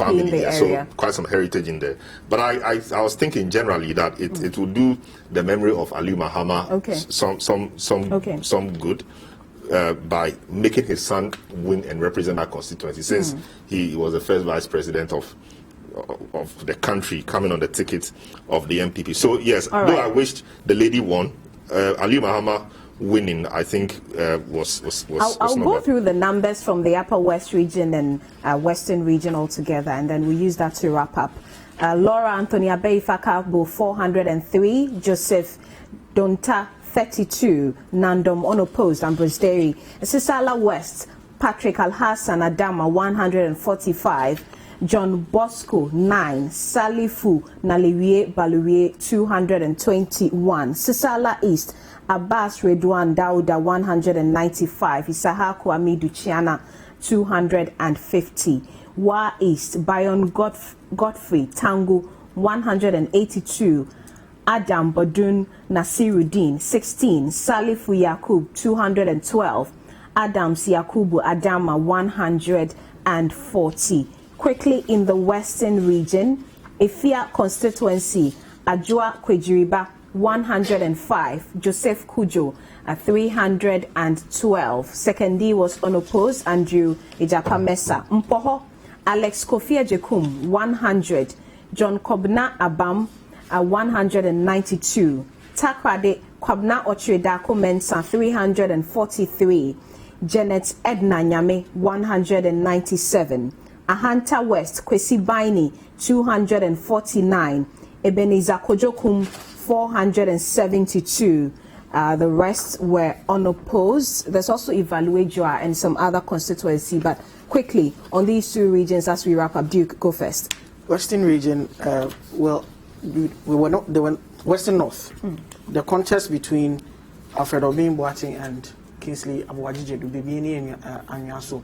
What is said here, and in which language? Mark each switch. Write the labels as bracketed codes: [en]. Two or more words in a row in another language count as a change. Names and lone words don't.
[en] family, so quite some heritage in there. But I was thinking generally that it will do the memory of Aliyu Mahama some good by making his son win and represent that constituency, since he was the first vice president of the country coming on the ticket of the NPP. So yes, though I wished the lady won, Aliyu Mahama winning, I think, was I'll go through the numbers from the Upper West region and Western region altogether, and then we use that to wrap up. Laura Anthony Abeifakabo, 403. Joseph Donta, 32. Nandom unopposed. Ambrose Derry. Sisala West, Patrick Alhassan Adama, 145. John Bosco, 9. Salifu Naliwie Baluwie, 221. Sisala East, Abbas Redwan Dauda, 195. Isahaku Amidu Chiana, 250. Wa East, Bayon Godfrey Tangu, 182. Adam Badun Nasiruddin, 16. Salifu Yakub, 212. Adams Yakubu Adama, 140. Quickly in the Western region, Efia constituency, Ajua Kwejiriba, 105. Joseph Kujo, 312. Secondi was unopposed, Andrew Ijapa Mesa. Mpoho, Alex Kofi Ejekum 100, John Kumah Abam 192, Takrade Kwabna Ochredako Mensa 343, Janet Edna Nyame 197, Ahanta West Kwesi Baini 249, Ebenezer Kojokum 472. The rest were unopposed. There's also Evaluate and some other constituency, but quickly on these two regions as we wrap up. Duke, go first. Western region, well, we were not, they were Western North. The contest between Alfred Obin Boateng and Kingsley Abuwajije Dubibini and Anyaso.